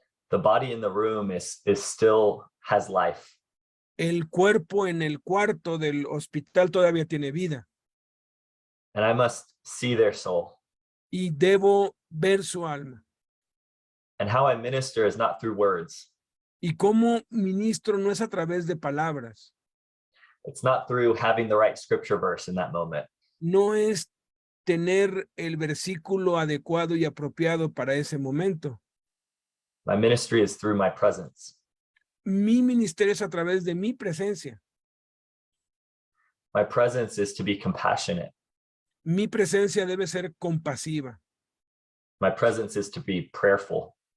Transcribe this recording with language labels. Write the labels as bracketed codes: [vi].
[en] The body in the room is still has life. [es] El cuerpo en el cuarto del hospital todavía tiene vida [en] And I must see their soul. [es] y debo ver su alma. [en] And how I minister is not through words. [es] Y cómo ministro no es a través de palabras, [en] It's not through having the right scripture verse in that moment. [es] no es tener el versículo adecuado y apropiado para ese momento. [en] My ministry is through my presence. [es] Mi ministerio es a través de mi presencia. [en] My presence is to be compassionate. [es] Mi presencia debe ser compasiva. [en] My presence is to be prayerful.